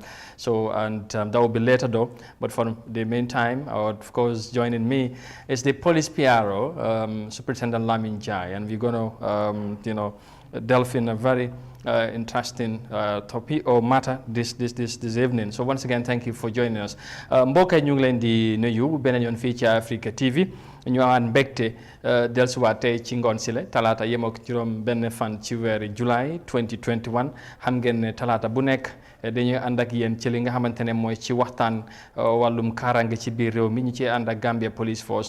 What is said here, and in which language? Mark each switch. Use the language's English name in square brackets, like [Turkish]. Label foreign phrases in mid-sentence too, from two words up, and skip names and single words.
[English] So, and that will be later though. But for the meantime, of course, joining me is the police PRO, Superintendent Lamin Jai, and we're going to, delve in a very interesting topic or matter this evening. So once again, thank you for joining us. [Wolof] Mbokk yi ñu ngi leen di nuyu beneen yoon fii ci Africa TV ñu aan mbégte dellusiwaat tey ci ngoon si la talaata yem ak juróom benn fan ci weeru July 2021 xam ngeen ne talaata bu nekk dañuy ànd ak yéen ci li nga xamante ne mooy ci waxtaan wàllum kaaraange ci biir réew mi ñu ci ànd ak Gambia Police Force.